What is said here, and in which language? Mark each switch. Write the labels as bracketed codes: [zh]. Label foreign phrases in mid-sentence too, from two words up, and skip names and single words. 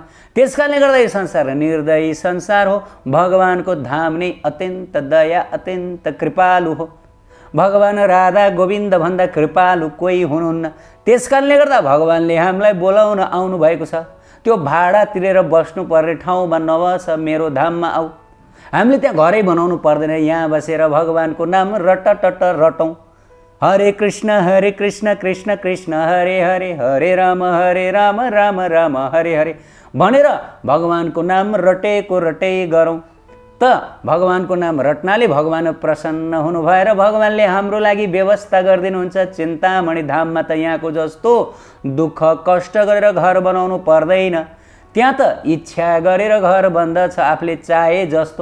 [ne] त्यस कारणले गर्दा यो संसार निर्दयी संसार हो। भगवानको धाम नै अत्यन्त दया अत्यन्त कृपालु हो। भगवान राधा गोविन्द भन्दा कृपालु कोही हुनुहुन्न। त्यस कारणले गर्दा भगवानले हामीलाई बोलाउन आउनु भएको छ। त्यो भाडा तिरेर बस्नुपर्ने ठाउँमा नबस, मेरो धाममा आऊ। हामीले त्यहाँ घरै बनाउनु पर्दैन, यहाँ बसेर भगवानको नाम रटटट रटौँ। [sa] हरे कृष्ण कृष्ण कृष्ण हरे हरे, [ne] हरे राम राम राम हरे हरे भनेर भगवानको नाम रटेको रटै गरौँ। त भगवानको नाम रट्नाले भगवान प्रसन्न हुनु भएर भगवानले हाम्रो लागि व्यवस्था गरिदिनुहुन्छ। चिन्तामणि धाममा त यहाँको जस्तो दुःख कष्ट गरेर घर बनाउनु पर्दैन। त्यहाँ त इच्छा गरेर घर बन्दछ, आफूले चाहे जस्तो।